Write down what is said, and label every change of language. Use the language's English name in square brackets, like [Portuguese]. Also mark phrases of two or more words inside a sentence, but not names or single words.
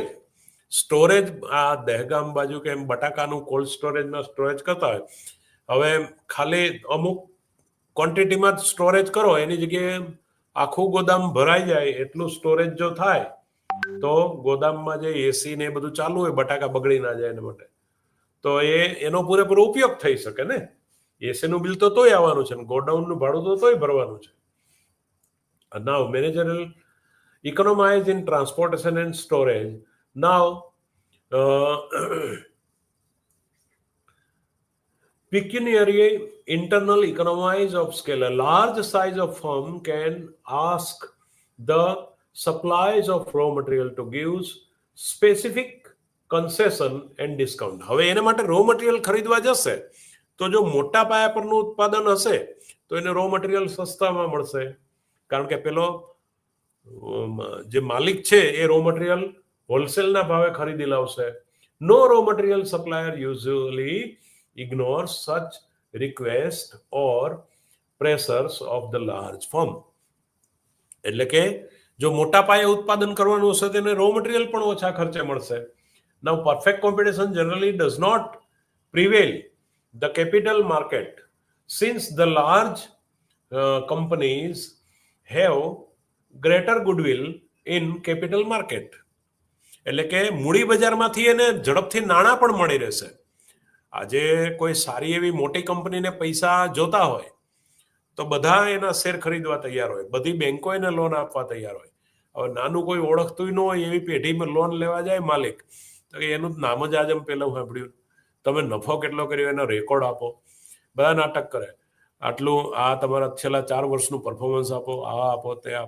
[Gujarati] સ્ટોરેજ આ દહેગામ બાજુ કે બટાકાનું [English] cold storageમાં [Gujarati] સ્ટોરેજ કરતા હોય, હવે ખાલી અમુક ક્વોન્ટિટીમાં જ સ્ટોરેજ કરો, એની જગ્યાએ આખું ગોદામ ભરાઈ જાય એટલું સ્ટોરેજ જો થાય તો ગોદામમાં જે એસી ને એ બધું ચાલુ હોય, બટાકા બગડી ના જાય એના માટે, તો એનો પૂરેપૂરો ઉપયોગ થઈ શકે ને. એસીનું બિલ તો તોય આવવાનું છે, ગોડાઉનનું ભાડું તો તોય ભરવાનું છે. [English] Now managerial economize in transportation and storage. Now pecuniary internal economies of scale. A large size of firm can ask the supplies of raw material to give specific concession and discount. [Gujarati] હવે એના માટે [English] raw material [Gujarati] ખરીદવા જશે તો જો મોટા પાયા પરનું ઉત્પાદન હશે તો એને [English] raw material [Gujarati] સસ્તામાં મળશે, કારણ કે પેલો જે માલિક છે એ [English] raw material [Gujarati] હોલસેલના ભાવે ખરીદી લાવશે. [English] No raw material supplier usually ignores such request or pressures of the large firm. [Gujarati] એટલે કે જો મોટા પાયે ઉત્પાદન કરવાનું હશે તેને [English] raw material [Gujarati] પણ ઓછા ખર્ચે મળશે. [English] Now perfect competition generally does not prevail the capital market, since the large companies have greater goodwill in capital market. [Gujarati] એટલે કે મૂડી બજારમાંથી એને ઝડપથી નાણાં પણ મળી રહેશે. આજે કોઈ સારી એવી મોટી કંપનીને પૈસા જોતા હોય તો બધા એના શેર ખરીદવા તૈયાર હોય, બધી બેંકો એને લોન આપવા તૈયાર હોય. હવે નાનું કોઈ ઓળખતું ન હોય એવી પેઢીમાં લોન લેવા જાય માલિક, તો એનું નામ જ આજે પહેલું સાંભળ્યું, તમે નફો કેટલો કર્યો એનો રેકોર્ડ આપો, બધા નાટક કરે, આટલું આ તમારા છેલ્લા 4 વર્ષનું પરફોર્મન્સ આપો, આ આપો તે આપો.